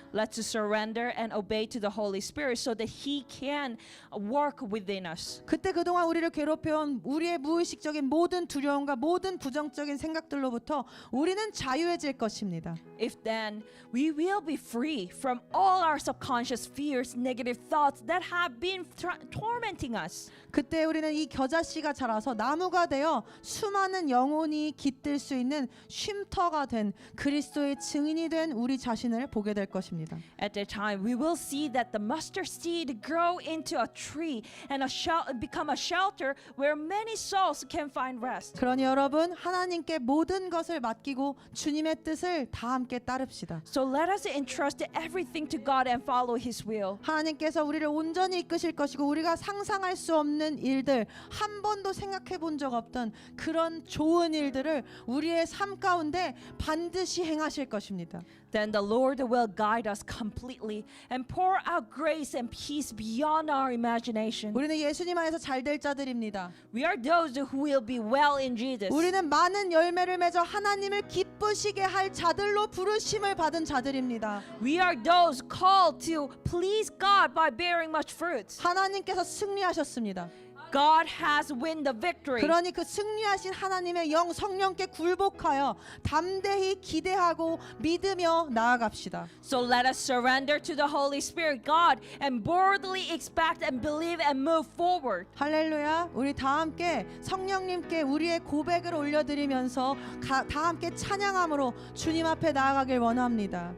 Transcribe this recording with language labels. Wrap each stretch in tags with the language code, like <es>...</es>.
<en>Let's surrender and obey to the Holy Spirit so that He can work within us.</en> <ko>그때 그동안 우리를 괴롭혀온 우리의 무의식적인 모든 두려움과 모든 부정적인 생각들로부터 우리는 자유해질 것입니다.</ko> <en>If then we will be free from all our subconscious fears, negative thoughts that have been tormenting us.</en> <ko>그때 우리는 이 겨자씨가 자라서 나무가 되어 수많은 영혼이 깃들 수 있는 쉼터가 된, 그리스도의 증인이 된 우리 자신을 보게 될 것입니다.</ko> <en>At that time, we will see that the mustard seed grow into a tree and become a shelter where many souls can find rest.</en> <ko>그러니 여러분, 하나님께 모든 것을 맡기고 주님의 뜻을 다 함께 따릅시다.</ko> <en>So let us entrust everything to God and follow His will.</en> <ko>하나님께서 우리를 온전히 이끄실 것이고 우리가 상상할 수 없는 일들, 한 번도 생각해 본 적 없던 그런 좋은 일들을 우리의 삶 가운데 반드시 행하실 것입니다.</ko> <en>Then the Lord will guide us completely and pour out grace and peace beyond our imagination.</en> <ko>우리는 예수님 안에서 잘 될 자들입니다.</ko> <en>We are those who will be well in Jesus.</en> <ko>우리는 많은 열매를 맺어 하나님을 기쁘시게 할 자들로 부르심을 받은 자들입니다.</ko> <en>We are those called to please God by bearing much fruit.</en> <ko>하나님께서 승리하셨습니다.</ko> <en>God has won the victory.</en> <ko>그러니 그 승리하신 하나님의 영 성령께 굴복하여 담대히 기대하고 믿으며 나아갑시다.</ko> <en>So let us surrender to the Holy Spirit, God, and boldly expect and believe and move forward.</en> <ko>할렐루야. 우리 다 함께 성령님께 우리의 고백을 올려드리면서 다 함께 찬양함으로 주님 앞에 나아가길 원합니다.</ko>